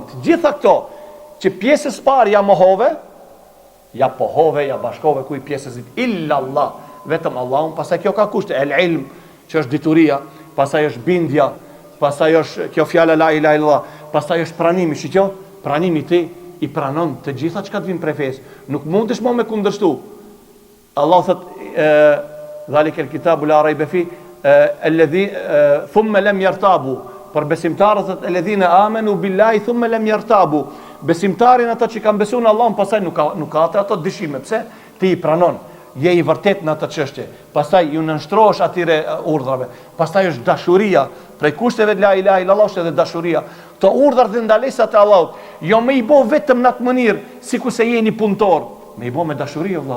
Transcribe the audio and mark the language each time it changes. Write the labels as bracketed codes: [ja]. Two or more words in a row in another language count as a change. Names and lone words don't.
[sq] Të gjitha këto, që pjesës parë ja mohove, ja pohove, ja bashkove, ku i pjesës [ar] إلا الله, [sq] vetëm Allahun, pasaj kjo ka kushte, [ar] العلم, [sq] që është dituria, pasaj është bindja, pasaj është kjo fjala [ar] لا إله إلا الله, [sq] pasaj është pranimi, shqyqo, pranimi ti i pranon të gjitha që ka të vinë prej fesë, nuk mund të shmo me kundërshtu. Allah thët, [ar] ذلك الكتاب لا ريب فيه الذي ثم لم يرتابوا [sq] për besimtarët [ar] الذين آمنوا بالله ثم لم يرتابوا, [sq] besimtarin ata që kanë besuar në Allahun pastaj nuk ka ato dyshime. Pse? Ti i pranon, je i vërtet në atë çështje, pastaj ju nënshtrohesh atyre urdhrave, pastaj është dashuria, prej kushteve të [ar] لا إله إلا الله [sq] është edhe dashuria. Këto urdhra dhe ndalesat e Allahut, jo me i bo vetëm në atë mënyrë, sikur se jeni punëtor, me i bo me dashuri vëlla.